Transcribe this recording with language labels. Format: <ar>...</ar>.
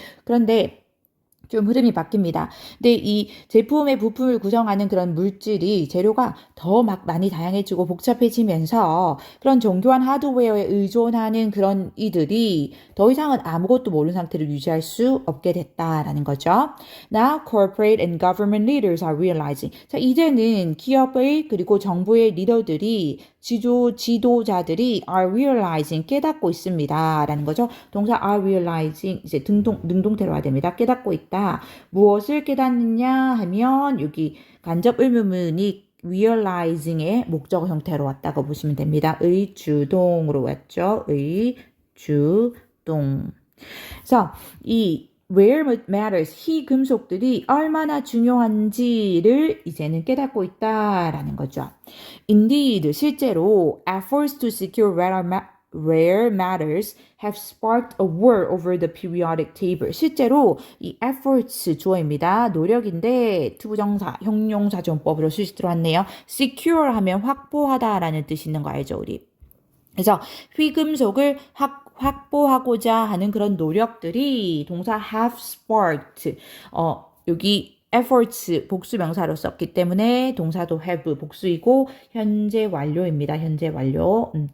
<ko>그런데 좀 흐름이 바뀝니다. 근데 이 제품의 부품을 구성하는 그런 물질이 재료가 더 막 많이 다양해지고 복잡해지면서 그런 정교한 하드웨어에 의존하는 그런 이들이 더 이상은 아무것도 모르는 상태를 유지할 수 없게 됐다라는 거죠.</ko> <en>Now corporate and government leaders are realizing.</en> <ko>자, 이제는 기업의 그리고 정부의 리더들이 지도자들이</ko> <en>are realizing</en> <ko>깨닫고 있습니다. 라는 거죠. 동사</ko> <en>are realizing</en> <ko>이제 능동태로 와됩니다. 깨닫고 있다. 무엇을 깨닫느냐 하면 여기 간접 의문문이 realizing의 목적어 형태로 왔다고 보시면 됩니다. 의주동으로 왔죠. 의주동. 그래서 이 rare matters, 희 금속들이 얼마나 중요한지를 이제는 깨닫고 있다라는 거죠.</ko> <en>Indeed, 실제로 efforts to secure rare matters have sparked a war over the periodic table.</en> <ko>실제로 이 efforts 주어입니다. 노력인데 투부정사, 형용사 전법으로 수식 들어왔네요. secure 하면 확보하다라는 뜻이 있는 거 알죠, 우리? 그래서 휘금속을 확보하고자 하는 그런 노력들이 동사</ko> <en>have sparked</en> <ko>여기 efforts 복수 명사로 썼기 때문에 동사도 have 복수이고 현재 완료입니다. 현재 완료.</ko>